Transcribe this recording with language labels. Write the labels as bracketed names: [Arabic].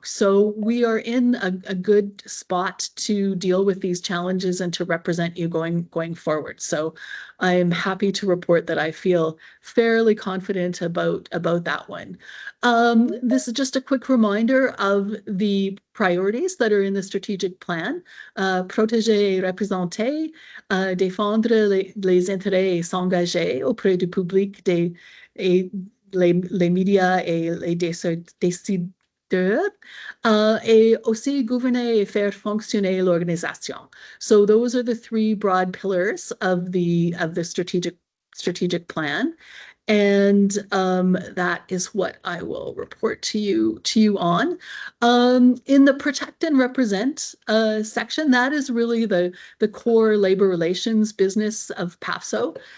[English] So we are in a good spot to deal with these challenges and to represent you going forward. So I am happy to report that I feel fairly confident about that one. This is just a quick reminder of the priorities that are in the strategic plan. [French] Protéger et représenter, défendre les intérêts et s'engager auprès du public et les médias et les décideurs, et aussi gouverner et faire fonctionner l'organisation. [English] So those are the three broad pillars of the strategic plan. And that is what I will report to you on. In the protect and represent section, that is really the core labor relations business of PAFSO.